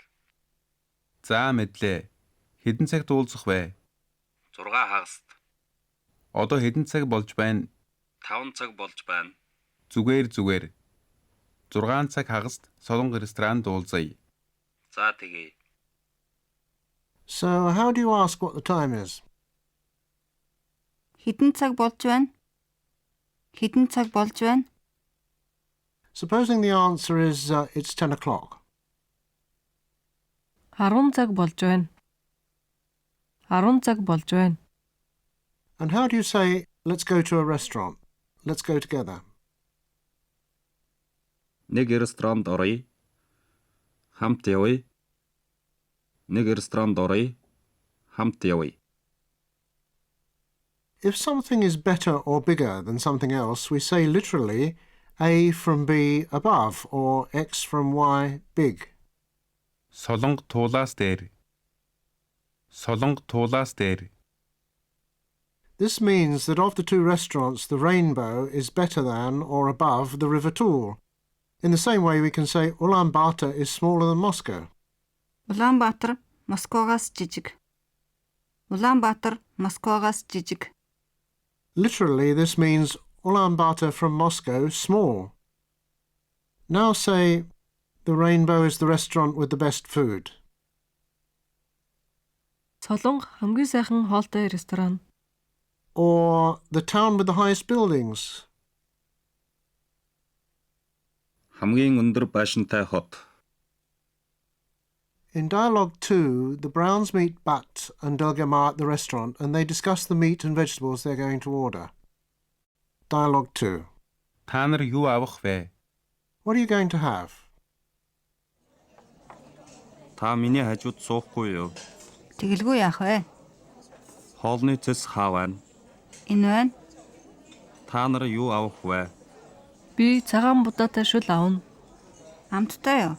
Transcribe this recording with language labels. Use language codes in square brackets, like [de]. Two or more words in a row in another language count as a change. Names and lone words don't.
[mn] За мэдлээ. Хэдэн цагт уулзах вэ? 6 хагаст. Одоо хэдэн цаг болж байна? 5 цаг болж байна. Зүгээр. 6 цаг хагаст Солонго ресторанд уулзъя. За тэгье. [en] So how do you ask what the time is? [mn] Хэдэн цаг болж байна? Хэдэн цаг болж байна? [en] Supposing the answer is it's 10 o'clock. [mn] 10 цаг болж байна. 10 цаг болж байна. [en] And how do you say, let's go to a restaurant? Let's go together. [mn] Нэг ресторанд оръё. Хамт явъя. Нэг ресторанд оръё. Хамт явъя. [en] If something is better or bigger than something else, we say literally A from B above or X from Y big. [mn] Солонго туулаас дээр. Солонго туулаас дээр. [en] This means that of the two restaurants, the Rainbow is better than or above the River Tool. In the same way, we can say Ulaanbaatar is smaller than Moscow. [mn] Улаанбаатар Москвагаас жижиг. Улаанбаатар Москвагаас жижиг. [en] Literally, this means Ulaanbaatar from Moscow small. Now say, the Rainbow is the restaurant with the best food. [mn] Солонго хамгийн сайхан хоолтой ресторан. [en] Or the town with the highest buildings. [mn] Хамгийн өндөр байшинтай хот. [en] In Dialog 2, the Browns meet Bat and Delgamar at the restaurant and they discuss the meat and vegetables they're going to order. Dialog 2. [mn] Та нар юу авах вэ? [en] What are you going to have? [mn] Та миний хажууд суухгүй юу? Тэгэлгүй яах вэ? Хоолны цэс хаа байна? Энэ байна. Та нар юу авах вэ? Би цагаан будаатай шүл авна. Амттай юу?